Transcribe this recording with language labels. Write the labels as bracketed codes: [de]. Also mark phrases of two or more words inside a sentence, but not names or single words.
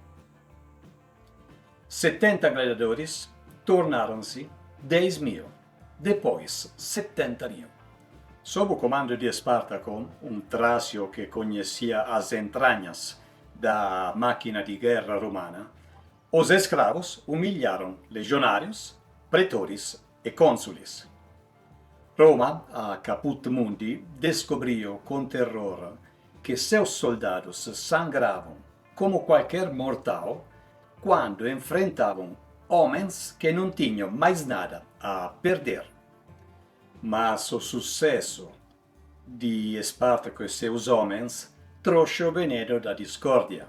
[pt] 70 gladiadores tornaram-se 10.000, depois 70.000. Sob o comando de Espartaco, um trácio que conhecia as entranhas da máquina de guerra romana, os escravos humilharam legionários, pretores e cônsules. Roma, a [la] caput mundi, [pt] descobriu com terror que seus soldados sangravam como qualquer mortal quando enfrentavam homens que não tinham mais nada a perder. Mas o sucesso de Espartaco e seus homens trouxe o veneno da discórdia.